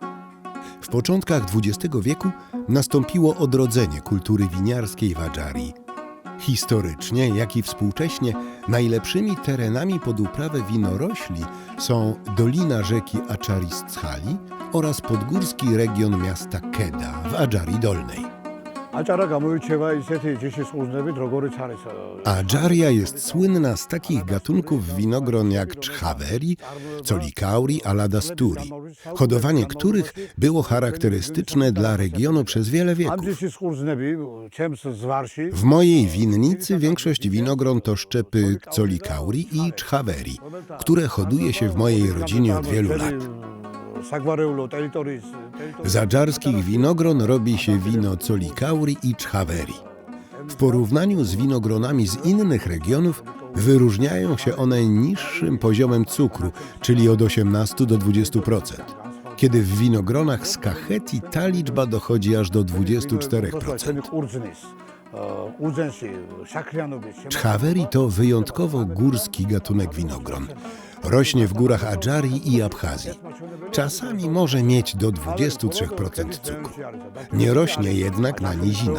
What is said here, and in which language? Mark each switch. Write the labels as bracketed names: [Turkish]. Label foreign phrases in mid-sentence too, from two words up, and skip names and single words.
[Polish] W początkach XX wieku nastąpiło odrodzenie kultury winiarskiej w Adżarii. Historycznie, jak i współcześnie najlepszymi terenami pod uprawę winorośli są dolina rzeki Aczaris-Tschali oraz podgórski region miasta Keda w Adżarii Dolnej. [Georgian] აჭარა გამოირჩევა ისეთი ჯიშის ყურძნებით, როგორიც არის [Polish] Adżaria jest słynna z takich gatunków winogron jak Czchaveri, Colikauri, Aladasturi, hodowanie których było charakterystyczne dla regionu przez wiele [Georgian] ამ [Polish] wieków. [Georgian] ჯიშის ყურძნები ჩემს ზვარში [Polish] W mojej winnicy większość winogron to szczepy Colikauri i Czchaveri, które hoduje się w mojej rodzinie od wielu lat. [Georgian] საგვარეულო ტერიტორიის [Polish] Z adżarskich winogron robi się wino Colikauri i Czchaveri. W porównaniu z winogronami z innych regionów wyróżniają się one niższym poziomem cukru, czyli od 18 do 20%, kiedy w winogronach z Kachetii ta liczba dochodzi aż do 24%. [Georgian] ყურძნის ყურძენში შაქრიანობის [Polish] Czchaveri to wyjątkowo górski gatunek winogron. Rośnie w górach Adżarii i Abchazji. Czasami może mieć do 23% cukru. Nie rośnie jednak na nizinach.